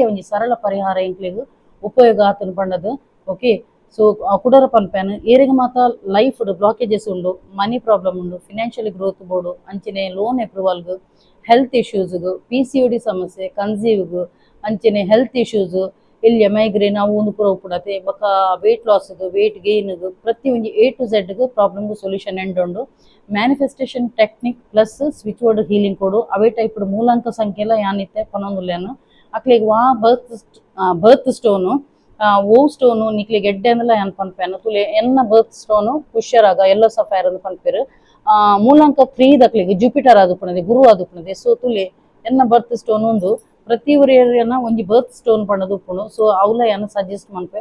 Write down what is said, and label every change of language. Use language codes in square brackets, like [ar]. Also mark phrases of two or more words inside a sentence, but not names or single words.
[tcy] ಒಂಜಿ ಸರಳ ಪರಿಹಾರ ಎಂಕ್ಲೆಗ್ ಉಪಯೋಗ ಆತನ ಪಂಡದು [en] okay so [tcy] ಕುಡರ ಪನ್ಪೇನು ಏರಿಗೆ ಮಾತ [en] life blockages [tcy] ಉಂಡು [en] money problem [tcy] ಉಂಡು [en] financially growth [tcy] ಬೋರ್ಡು ಅಂಚನೆ [en] loan approvalgu health issuesgu [tcy] PCOD ಸಮಸ್ಯೆ ಕನ್ಸೀವ್ಗು ಅಂಚನೆ [en] health issues [tcy] ಇಲ್ಲಿಯ ಮೈಗ್ರೇನ್ ಅವು ಒಂದು ಪೂರ ಉಪ್ಪುಡತೆ ಬೊಕ್ಕ [en] weight lossgu weight gaingu [tcy] ಪ್ರತಿ ಒಂಜಿ [en] A to Z problemgu solution and manifestation technique plus switch word healing [tcy] ಕೊಡು ಅವೇ ಟೈಪ್ ಮೂಲಾಂಕ ಸಂಖ್ಯೆಲ್ಲ ಯಾನಿತ್ತೆ ಪನ್ನೊಂದುಲ್ಲೇನು ಅಕ್ಲಿಗೆ ವಾ [en] birth stonu o stonu [tcy] ನಿಕ್ಲಿಗೆ ಎಡ್ಡೆ ಅಂದಲ್ಲ ಏನ್ ಪನ್ಪೇನು ತುಲೆ ಎನ್ನ [en] birth stonu [tcy] ಪುಷ್ಯರಾಗ [en] yellow sapphire [tcy] ಅಂದ್ ಪನ್ಪೇರು ಮೂಲಾಂಕ 3 ದಕ್ಲಿಗೆ ಜುಪಿಟರ್ ಆದುಪುಣದೆ ಗುರು ಆದುಪುಣದೆ ಸೊ ತುಲೆ ಎನ್ನ [en] birth stone [tcy] ಒಂದು ಪ್ರತಿ ಏರಿಯಾನ ಒಂಜಿ [en] birth stone [tcy] ಪಂಡದು ಉಪ್ಪುಂಡು ಸೊ ಅವ್ಲ ಏನ ಸಜೆಸ್ಟ್ ಮನ್ಪೆ